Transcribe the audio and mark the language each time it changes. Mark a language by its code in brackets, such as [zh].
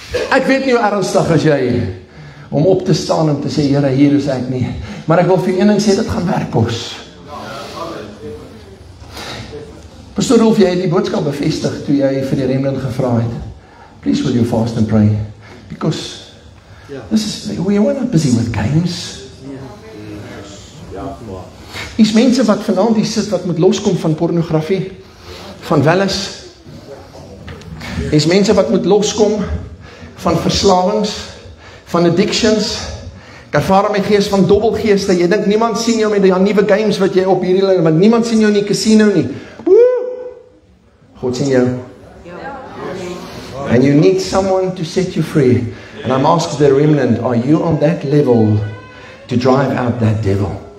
[af] Ek weet nie hoe ernstig as jy om op te staan en te sê, Here, hier is ek nie. Maar ek wil vir een ding sê, dit gaan werk kos. Pastor Rolf, jy het die boodskap bevestig toe jy vir die remnant gevra het. [en] Please will you fast and pray? Because this is, we're not busy with games. [af] Is mense wat vanaand hier sit, wat moet loskom van pornografie, van welles. Is mense wat moet loskom van verslawings, van addictions. Ek ervaar my gees van dobbelgeeste. Jy dink niemand sien jou met die nuwe games wat jy op hierdie lyn, want niemand sien jou in die casino nie. God sien jou. [en] And you need someone to set you free. And I'm asking the remnant, are you on that level to drive out that devil?